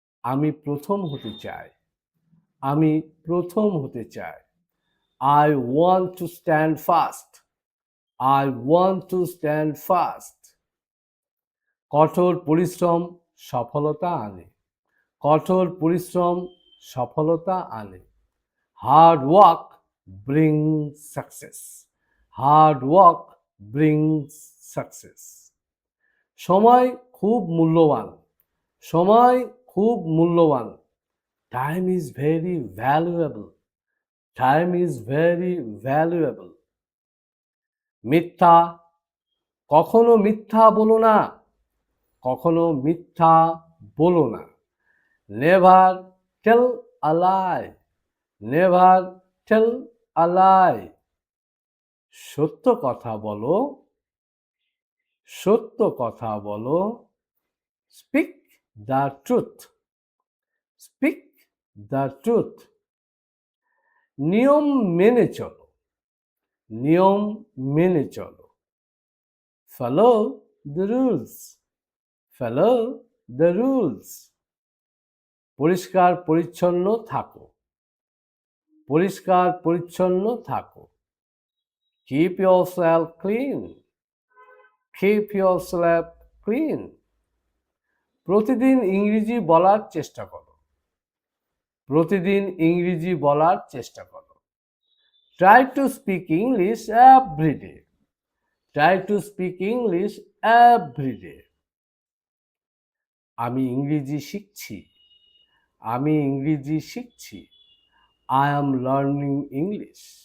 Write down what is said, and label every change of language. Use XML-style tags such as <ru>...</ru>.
<bn>আমি প্রথম হতে চাই, আমি প্রথম হতে চাই।</bn> <en>I want to stand fast, I want to stand fast.</en> <bn>কঠোর পরিশ্রম সফলতা আনে, কঠোর পরিশ্রম সফলতা আনে।</bn> <en>Hard work brings success, hard work brings success.</en> <bn>সময় খুব মূল্যবান, সময় খুব মূল্যবান।</bn> <en>Time is very valuable, time is very valuable.</en> <bn>মিথ্যা, কখনো মিথ্যা বলো না, কখনো মিথ্যা বলো না।</bn> <en>Never tell a lie, never tell a lie.</en> <bn>সত্য কথা বলো, সত্য কথা বলো।</bn> <en>Speak the truth, speak the truth.</en> <bn>নিয়ম মেনে চলো, নিয়ম মেনে চলো।</bn> <en>Follow the rules, follow the rules.</en> <bn>পরিষ্কার পরিচ্ছন্ন থাকো, পরিষ্কার পরিচ্ছন্ন থাকো।</bn> <en>Keep yourself clean, keep yourself clean.</en> <bn>প্রতিদিন ইংরেজি বলার চেষ্টা করো, প্রতিদিন ইংরেজি বলার চেষ্টা করো।</bn> <en>Try to speak English every day, try to speak English every day.</en> <bn>আমি ইংরেজি শিখছি, আমি ইংরেজি শিখছি।</bn> <en>I am learning English,</en>